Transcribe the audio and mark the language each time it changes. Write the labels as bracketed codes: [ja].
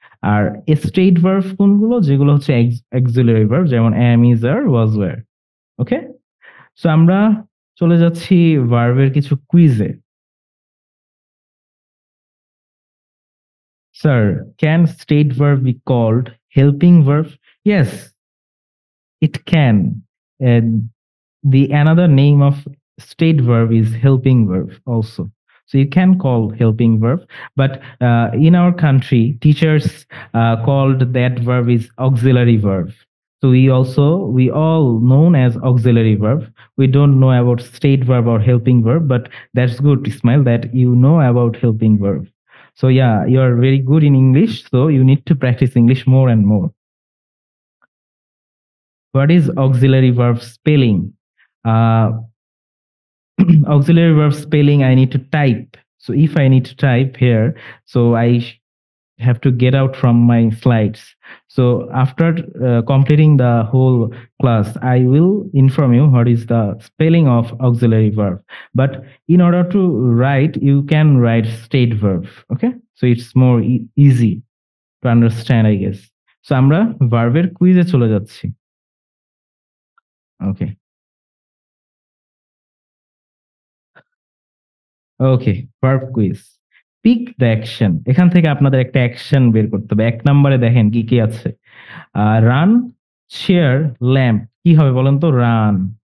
[bn] আর state verb কোনগুলো? যেগুলো হচ্ছে অক্সিলারি ভার্ব, যেমন am, is, are, was, were। Okay? So আমরা চলে যাচ্ছি ভার্বের কিছু কুইজে। [en] Sir, can state verb be called helping verb? Yes, it can. And the another name of state verb is helping verb also. So you can call helping verb, but in our country, teachers called that verb is auxiliary verb. So we all known as auxiliary verb. We don't know about state verb or helping verb, but that's good, Ismail, that you know about helping verb. So yeah, you are very good in English, so you need to practice English more and more. What is auxiliary verb spelling? Uh, auxiliary verb spelling, I need to type. So if I need to type here, so have to get out from my slides. So after completing the whole class, I will inform you what is the spelling of auxiliary verb. But in order to write, you can write state verb. Okay, so it's more easy to understand, I guess. [bn] So আমরা ভার্বের কুইজে চলে যাচ্ছি। ওকে, ওকে, verb quiz. Pick the action. এখান থেকে আপনাদের একটা action বের করতে হবে। ১ নম্বরে দেখেন কি, কি আছে? Run, chair, lamp. কি হবে বলেন তো? রান।